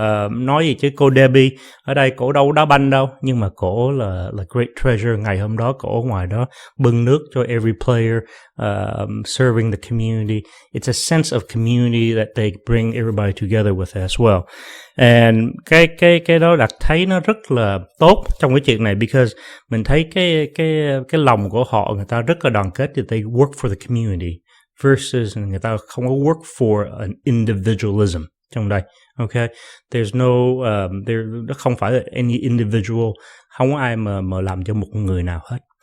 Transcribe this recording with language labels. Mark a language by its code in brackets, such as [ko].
[vi] Nói gì chứ cô Debbie ở đây cổ đâu đá banh đâu, nhưng mà cổ là [en] great treasure. [vi] Ngày hôm đó cổ ở ngoài đó bưng nước cho [en] every player, serving the community. It's a sense of community that they bring everybody together with as well. [vi] And cái đó Đạt thấy nó rất là tốt trong cái chuyện này, [en] because [vi] mình thấy cái lòng của họ, người ta rất là đoàn kết, thì [en] they work for the community versus [vi] người ta không có [en] work for an individualism. [vi] trong đây. [en] Okay, there's no [vi] nó không phải là [en] any individual, [vi] không có ai mà làm cho một người nào hết.